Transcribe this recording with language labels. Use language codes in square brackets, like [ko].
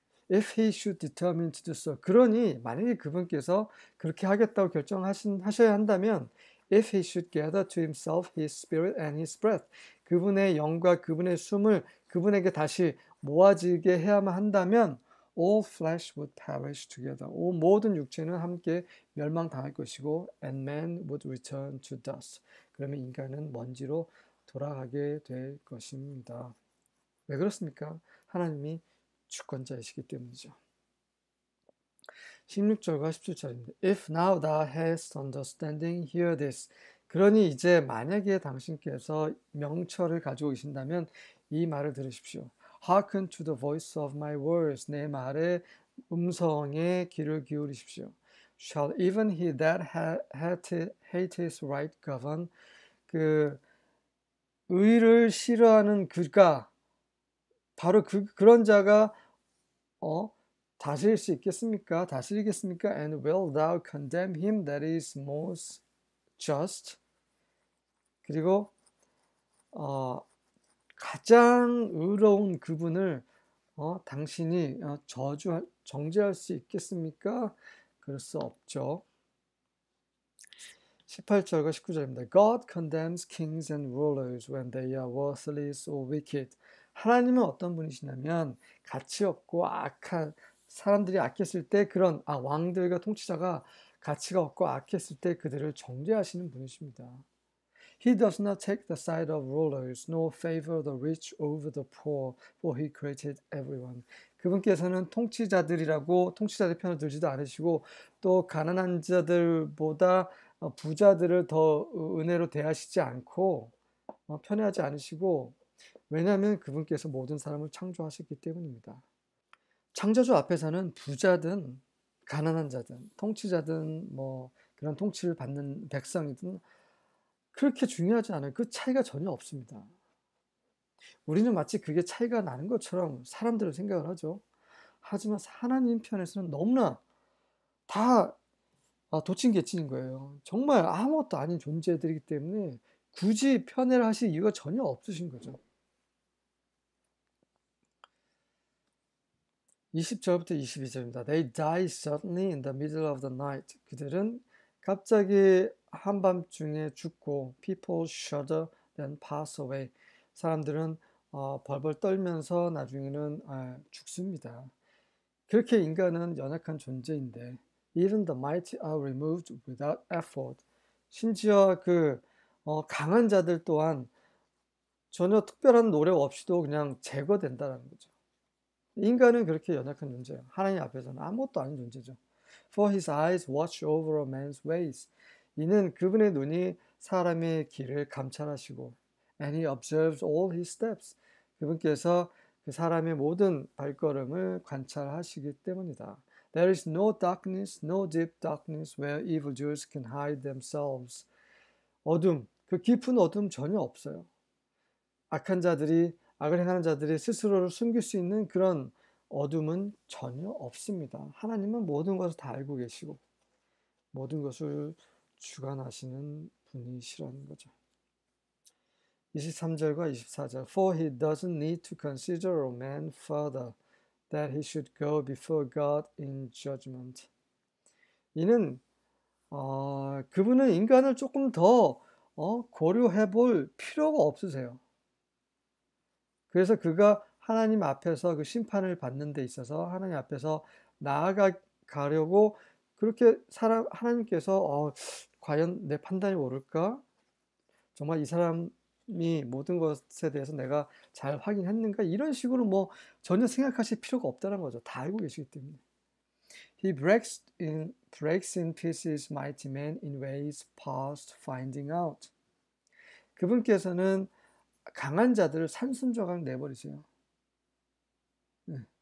[en] If he should determine to do so. [ko] 그러니 만약에 그분께서 그렇게 하겠다고 결정하셔야 한다면 [en] if he should gather to himself his spirit and his breath. [ko] 그분의 영과 그분의 숨을 그분에게 다시 모아지게 해야만 한다면 [en] all flesh would perish together. [ko] 모든 육체는 함께 멸망당할 것이고 [en] and man would return to dust. [ko] 그러면 인간은 먼지로 돌아가게 될 것입니다. 왜 그렇습니까? 하나님이 주권자이시기 때문이죠. 16절과 17절입니다. [en] If now thou hast understanding, hear this. [ko] 그러니 이제 만약에 당신께서 명철을 가지고 계신다면 이 말을 들으십시오. [en] Hearken to the voice of my words. [ko] 내 말의 음성에 귀를 기울이십시오. [en] Shall even he that hateth right govern? [ko] 그 의를 싫어하는 그가 바로 그런 자가 다스릴 수 있겠습니까? 다스리겠습니까? [en] And will thou condemn him that is most just? [ko] 그리고 가장 의로운 그분을 당신이 정죄할 수 있겠습니까? 그럴 수 없죠. 18절과 19절입니다. [en] God condemns kings and rulers when they are worthless or wicked. [ko] 하나님은 어떤 분이시냐면 가치 없고 악한 사람들이 악했을 때 그런 왕들과 통치자가 가치가 없고 악했을 때 그들을 정죄하시는 분이십니다. [en] He does not take the side of rulers, nor favor the rich over the poor, for he created everyone. [ko] 그분께서는 통치자들 편을 들지도 않으시고 또 가난한 자들보다 부자들을 더 은혜로 대하시지 않고 편애하지 않으시고 왜냐하면 그분께서 모든 사람을 창조하셨기 때문입니다. 창조주 앞에서는 부자든 가난한 자든 통치자든 그런 통치를 받는 백성이든 그렇게 중요하지 않아요. 그 차이가 전혀 없습니다. 우리는 마치 그게 차이가 나는 것처럼 사람들을 생각을 하죠. 하지만 하나님 편에서는 너무나 다 도친개친인 거예요. 정말 아무것도 아닌 존재들이기 때문에 굳이 편애를 하실 이유가 전혀 없으신 거죠. 20절부터 22절입니다. [en] They die suddenly in the middle of the night. [ko] 그들은 갑자기 한밤중에 죽고 [en] people shudder then pass away. [ko] 사람들은 벌벌 떨면서 나중에는 죽습니다. 그렇게 인간은 연약한 존재인데 [en] even the mighty are removed without effort. [ko] 심지어 강한 자들 또한 전혀 특별한 노력 없이도 그냥 제거된다는 거죠. 인간은 그렇게 연약한 존재예요. 하나님 앞에서는 아무것도 아닌 존재죠. [en] For his eyes watch over a man's ways. [ko] 이는 그분의 눈이 사람의 길을 감찰하시고 [en] and he observes all his steps. [ko] 그분께서 그 사람의 모든 발걸음을 관찰하시기 때문이다. [en] There is no darkness, no deep darkness where evildoers can hide themselves. [ko] 어둠, 그 깊은 어둠 전혀 없어요. 악을 행하는 자들이 스스로를 숨길 수 있는 그런 어둠은 전혀 없습니다. 하나님은 모든 것을 다 알고 계시고 모든 것을 주관하시는 분이시라는 거죠. 23절과 24절 [en] For he doesn't need to consider a man further that he should go before God in judgment. [ko] 이는 그분은 인간을 조금 더 고려해 볼 필요가 없으세요. 그래서 그가 하나님 앞에서 그 심판을 받는 데 있어서 하나님 앞에서 나아가려고 그렇게 하나님께서 과연 내 판단이 옳을까? 정말 이 사람이 모든 것에 대해서 내가 잘 확인했는가? 이런 식으로 뭐 전혀 생각하실 필요가 없다는 거죠. 다 알고 계시기 때문에. He breaks in pieces mighty men in ways past finding out. 그분께서는 강한 자들을 산순조각 내버리세요. 네.